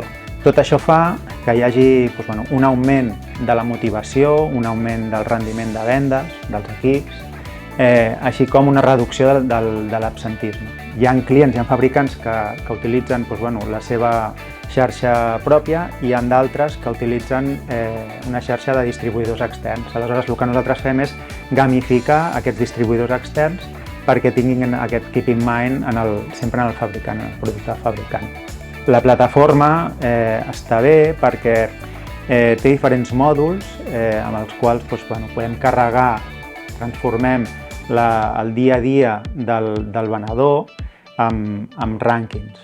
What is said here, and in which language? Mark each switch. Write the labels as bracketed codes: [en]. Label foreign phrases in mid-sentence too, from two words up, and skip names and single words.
[ca] Tot això fa que hi hagi un augment de la motivació, un augment del rendiment de vendes dels equips, així com una reducció de l'absentisme. Hi ha clients, hi ha fabricants que utilitzen la seva xarxa pròpia i hi ha d'altres que utilitzen una xarxa de distribuïdors externs. Aleshores, el que nosaltres fem és gamificar aquests distribuïdors externs perquè tinguin aquest [en] keep in mind [ca] sempre en el fabricant, en el producte fabricant. La plataforma està bé perquè té diferents mòduls amb els quals podem carregar, transformem el dia a dia del venedor amb rànquings.